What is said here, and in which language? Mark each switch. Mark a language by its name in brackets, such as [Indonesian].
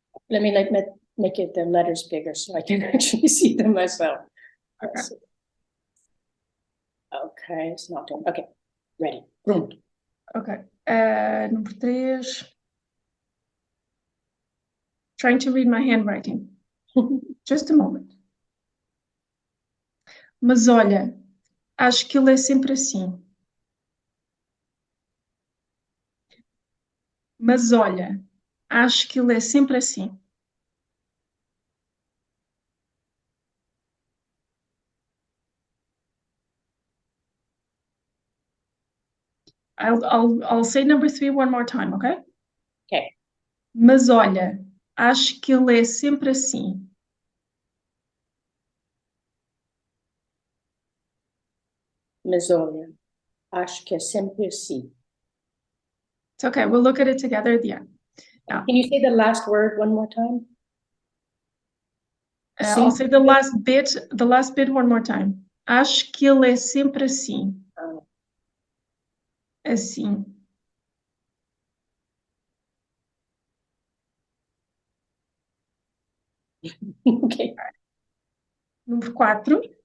[English] Let me make it the letters bigger so I can actually see them myself. Okay. Okay, it's not done. Okay, ready. Pronto. [Portuguese] Okay. Número três. [English] Trying to read my handwriting. Just a moment. [Portuguese] Mas olha, acho que ele é sempre assim. Mas olha, acho que ele é sempre assim. [English] I'll say number three one more time, okay? Okay. [Portuguese] Mas olha, acho que ele é sempre assim. Mas olha, acho que é sempre assim. [English] It's okay, we'll look at it together at the end. Now, Can you say the last word one more time? I'll say the last bit one more time. [Portuguese] Acho que ele é sempre assim. Assim. [English] Okay. [Portuguese] Número 4.